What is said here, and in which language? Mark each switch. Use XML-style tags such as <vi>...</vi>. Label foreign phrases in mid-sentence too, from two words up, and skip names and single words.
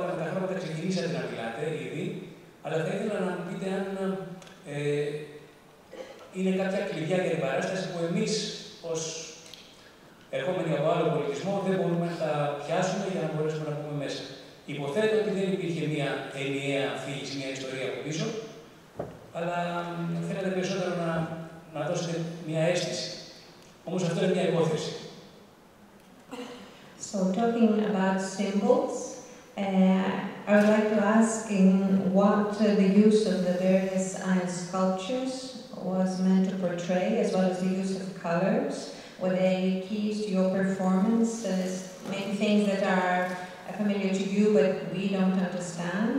<el>Με τα χρώματα ξεκινήσατε να μιλάτε ήδη, αλλά θα ήθελα να μου πείτε αν είναι κάποια κλειδιά για την παράσταση που εμείς ως ερχόμενοι από άλλο πολιτισμό δεν μπορούμε να τα πιάσουμε για να μπορέσουμε να πούμε μέσα. Υποθέτω ότι δεν υπήρχε μια ενιαία αφήγηση, μια ιστορία από πίσω, αλλά θέλετε περισσότερο να δώσετε μια αίσθηση. Όμως αυτό είναι μια υπόθεση.</el> <en>So talking about symbols, I would like to ask in what the use of the various iron sculptures was meant to portray, as well as the use of colors. Were they keys to your performance? Maybe things that are familiar to you, but we don't understand.</en>